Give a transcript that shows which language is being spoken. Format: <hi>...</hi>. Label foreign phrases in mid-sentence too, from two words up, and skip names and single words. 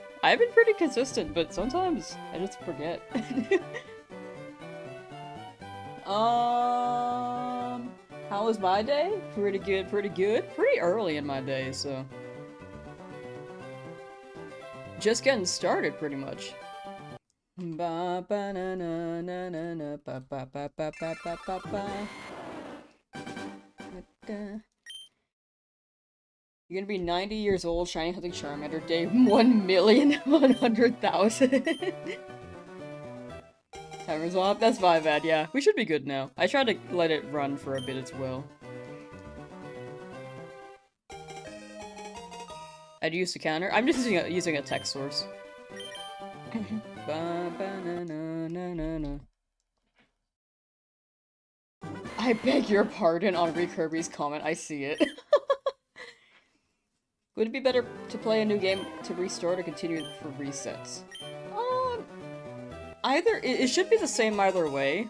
<en>I've been pretty consistent, but sometimes I just forget. How was my day? Pretty good. Pretty early in my day, so. Just getting started, pretty much. Ba ba na na na na na ba ba ba ba ba ba ba ba. You're gonna be 90 years old, shiny hunting Charmander, day 1,100,000. Timer's off? That's my bad, yeah. We should be good now. I tried to let it run for a bit as well. I'd use the counter. I'm just using a text source. Ba, ba, na, na, na, na, na. I beg your pardon on Kirby's comment. I see it. Would it be better to play a new game to restart or continue for resets? Either it should be the same either way.</en>